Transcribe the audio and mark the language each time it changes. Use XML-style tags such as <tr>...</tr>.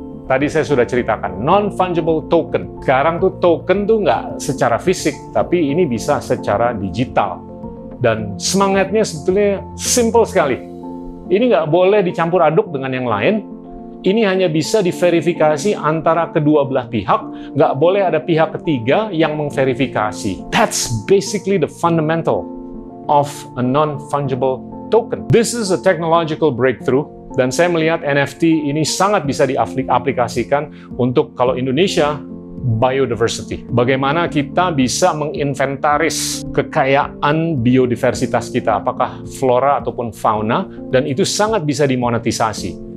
<id>Tadi saya sudah ceritakan, non-fungible token. Sekarang tuh token tuh nggak secara fisik, tapi ini bisa secara digital. Dan semangatnya sebetulnya simple sekali. Ini nggak boleh dicampur aduk dengan yang lain. Ini hanya bisa diverifikasi antara kedua belah pihak. Nggak boleh ada pihak ketiga yang memverifikasi.</id> <en>That's basically the fundamental of a non-fungible token. This is a technological breakthrough.</en> <id>Dan saya melihat NFT ini sangat bisa diaplikasikan untuk, kalau Indonesia, biodiversity. Bagaimana kita bisa menginventaris kekayaan biodiversitas kita, apakah flora ataupun fauna, dan itu sangat bisa dimonetisasi.</id>